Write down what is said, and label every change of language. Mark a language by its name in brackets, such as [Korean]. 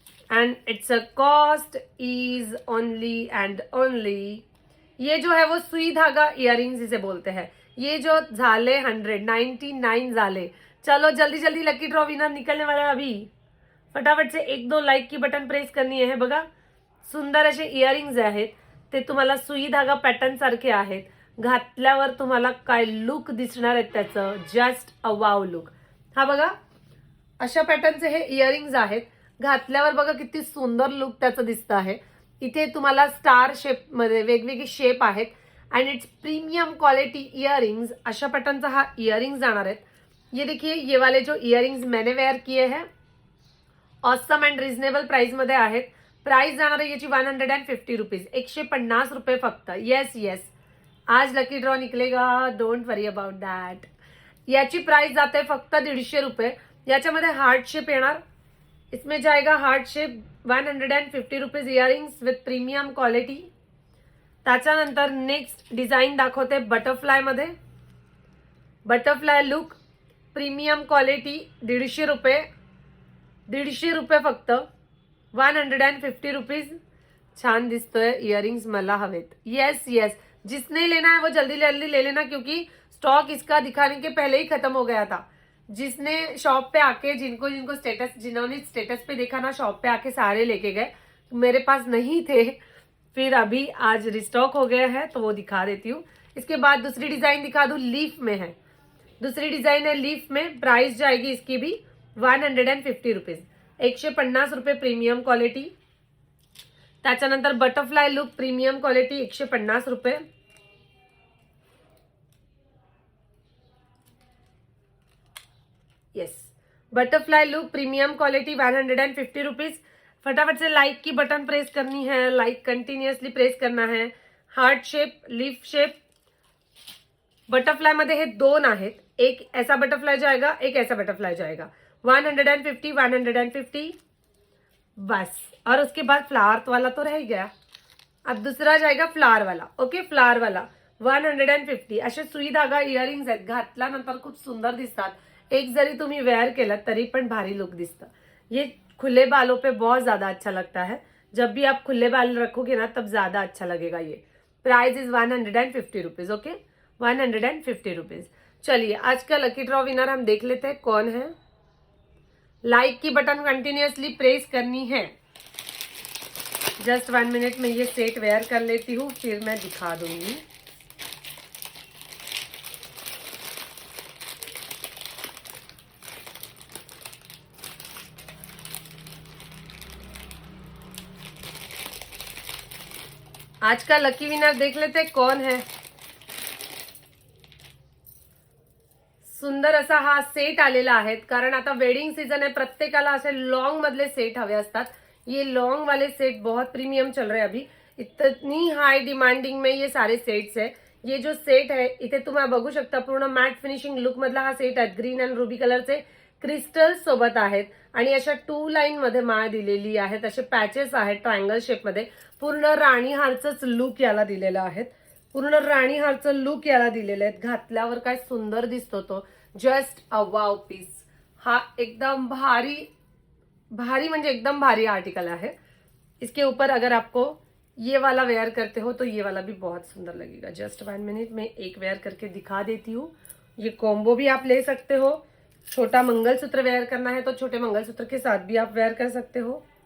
[English] And it's a cost is only and only. [Hindi] ये जो है वो सुई धागा इयरिंग्स इसे बोलते हैं. ये जो झाले 199 झाले. चलो जल्दी जल्दी लकी ड्रॉ विनर निकलने वाला है अभी. फटाफट से 1-2 लाईक की बटन प्रेस करनी आहे. [Marathi] बघा सुंदर असे इयरिंग्स आहेत, ते तुम्हाला सुई धागा पॅटर्न सारखे आहेत. घातल्यावर तुम्हाला काय लुक दिसणार आहे त्याचं, [English] Just a wow look. [Marathi] हा बघा अशा पॅटर्नचे हे इयरिंग्स आहेत. घातल्यावर बघा किती सुंदर लुक त्याचं दिसतं आहे. इथे तुम्हाला स्टार शेप मध्ये वेगवेगळे शेप आहेत [English] And it's premium quality earrings. [Marathi] अशा पॅटर्नचा हा इयरिंग्स जाणार आहेत. [Hindi] ये देखिए ये वाले जो इयरिंग्स मैंने वेयर किए हैं ऑसम एंड रिजनेबल प्राइस [Marathi] मध्ये आहेत. प्राइस जाणार आहे याची 150 रुपीज, 150 रुपये फक्त. [English] yes yes, [Hindi] आज लकी ड्रॉ निकलेगा, [English] Don't worry about that. [Marathi] याची प्राइस जाते फक्त 150 रुपये. याच्यामध्ये हार्ट शेप येणार. [Hindi] इसमें जाएगा [English] Heart shape 150 rupees earrings with premium quality. [Marathi] त्याच्यानंतर नेक्स्ट डिझाईन दाखवते बटरफ्लाय मध्ये. [English] Butterfly look premium quality 150 रुपये. [Marathi] 150 रुपये फक्त, 150 रुपीज. छान दिसतोय इयरिंग्स, मला हवेत. [Hindi] यस यस, जिसने लेना है वो जल्दी जल्दी ले लेना क्योंकि स्टॉक इसका दिखाने के पहले ही खत्म हो गया था. जिसने शॉप पे आके जिनको जिनको स्टेटस जिन्होंने स्टेटस पे देखा ना शॉप पे आके सारे लेके गए. मेरे पास नहीं थे, फिर अभी आज रिस्टॉक हो गया है तो वो दिखा देती हूँ. इसके बाद दूसरी डिजाइन दिखा दूं, लीफ में है. दूसरी डिजाइन है लीफ में. प्राइस जाएगी इसकी भी 150 रुपीज, 150 रुपये प्रीमियम क्वालिटी. [English] त्याच्यानंतर butterfly look premium quality 150 रुपये. Yes, butterfly look premium quality 150 rupees. [Hindi] फटाफट से लाइक की बटन प्रेस करनी है, लाइक कंटिन्युअसली प्रेस करना है. [Marathi] Heart shape, leaf shape. Butterfly मध्ये हे 2 आहेत. [Hindi] एक ऐसा बटरफ्लाई जाएगा, एक ऐसा बटरफ्लाई जाएगा. 150 150 बस. और उसके बाद फ्लावर वाला तो रह गया. अब दूसरा जाएगा फ्लावर वाला. ओके, फ्लावर वाला 150. [Marathi] असे सुई धागा इयरिंग्स आहेत. घातल्यानंतर खूप सुंदर दिसतात. एक जरी तुम्ही वेयर केलं तरी पण भारी लुक दिसतं. [Hindi] ये खुले बालों पे बहुत ज्यादा अच्छा लगता है. जब भी आप खुले बाल रखोगे ना तब ज्यादा अच्छा लगेगा ये. [English] Price is 150 rupees. Okay, 150 rupees. [Hindi] चलिए आज का लकी ड्रॉ विनर हम देख लेते हैं कौन है. लाइक की बटन कंटिन्यूअसली प्रेस करनी है. जस्ट 1 मिनट में ये सेट वेयर कर लेती हूँ, फिर मैं दिखा दूंगी. आज का लकी विनर देख लेते हैं कौन है. [Marathi] सुंदर असा हा सेट आलेला आहे. कारण आता वेडिंग सीजन आहे, प्रत्येकाला असे लॉन्ग मधले सेट हवे असतात. [Hindi] ये लॉन्ग वाले सेट बहुत प्रीमियम चल रहे हैं अभी. इतनी हाई डिमांडिंग में ये सारे सेट्स है. ये जो सेट है [Marathi] इथे तुम्ही बघू शकता, पूर्ण मॅट फिनिशिंग लुक मधला हा सेट आहे. ग्रीन अँड रुबी कलरचे क्रिस्टल्स सोबत आहेत आणि अशा 2 लाईन मध्ये माळ दिलेली आहेत. असे पॅचेस आहेत ट्रायंगल शेप मध्ये. पूर्ण राणी हारचंच लुक याला दिलेलं आहे. पूर्ण राणी हारचं लुक याला दिलेलं आहे. घातल्यावर काय सुंदर दिसतो तो. [English] Just a wow piece. [Marathi] हा एकदम भारी भारी म्हणजे एकदम भारी आर्टिकल है. [Hindi] इसके ऊपर अगर आपको ये वाला वेयर करते हो तो ये वाला भी बहुत सुंदर लगेगा. जस्ट 1 मिनट में एक वेयर करके दिखा देती हूँ. ये कॉम्बो भी आप ले सकते हो. छोटा मंगलसूत्र वेयर करना है तो छोटे मंगलसूत्र के साथ भी आप वेयर कर सकते हो.